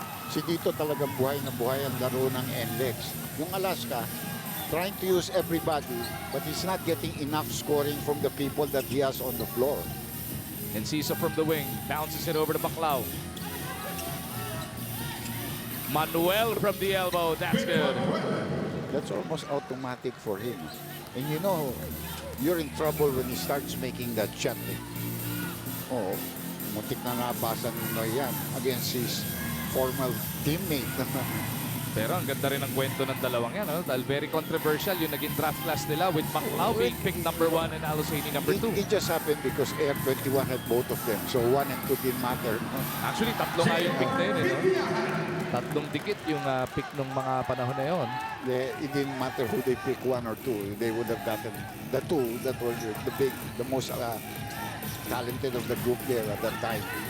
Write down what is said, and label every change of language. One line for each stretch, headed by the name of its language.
Filipino: Si Dito talagang buhay na buhay ang laro ng NLEX.
English: Yung Alaska, trying to use everybody, but he's not getting enough scoring from the people that he has on the floor. Enciso from the wing. Bounces it over to Baclao. Manuel from the elbow. That's good. That's almost automatic for him. And you know, you're in trouble when he starts making that shot.
Filipino: Oh, muntik na nabasa ni Noy yan
English: against his former teammate.
Filipino: Pero ang ganda rin ang kwento ng dalawang yan. No?
English: Dahil very controversial
Filipino: yung naging
English: draft class nila with Baclao being picked number 1 and Al-Husseini number 2. It just happened because Air 21 had both of them. So 1 and 2 didn't matter.
Filipino: Actually, tatlo nga yung pick na yun. No? Tatlong dikit yung pick ng mga panahon na yun.
English: It didn't matter who they pick, 1 or 2. They would have gotten the 2 that were the most talented of the group there at that time.